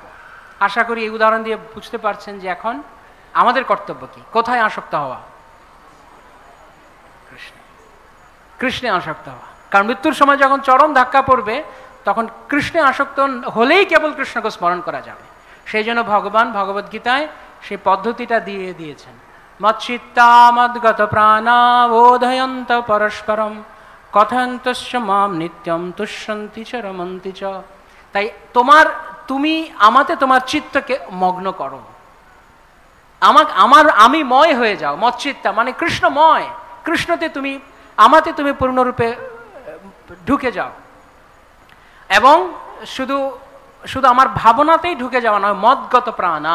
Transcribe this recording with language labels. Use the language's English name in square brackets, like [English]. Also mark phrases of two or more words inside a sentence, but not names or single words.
[Bangla] আশা করি এই উদাহরণ দিয়ে বুঝতে পারছেন যে এখন আমাদের কর্তব্য কি, কোথায় আসক্ত হওয়া? কৃষ্ণে আসক্ত হওয়া। কারণ মৃত্যুর সময় যখন চরম ধাক্কা পড়বে, তখন কৃষ্ণে আসক্ত হলেই কেবল কৃষ্ণকে স্মরণ করা যাবে। সেই জন্য ভগবান ভগবদ্গীতায় সেই পদ্ধতিটা দিয়ে দিয়েছেন। [Sanskrit] মচ্চিত্তা মদ্গত প্রাণা বোধয়ন্ত পরস্পরম কথয়ন্তস্য মাম নিত্যম তুষ্যন্তি চ রমন্তি চ। [Bangla] তাই তুমি আমাতে তোমার চিত্তকে মগ্ন করো, আমি ময় হয়ে যাও। মচ্চিত্তা মানে কৃষ্ণময়, কৃষ্ণতে তুমি, আমাতে তুমি পূর্ণরূপে ঢুকে যাও। এবং শুধু আমার ভাবনাতেই ঢুকে যাওয়া নয়, [Sanskrit] মদগত প্রাণা।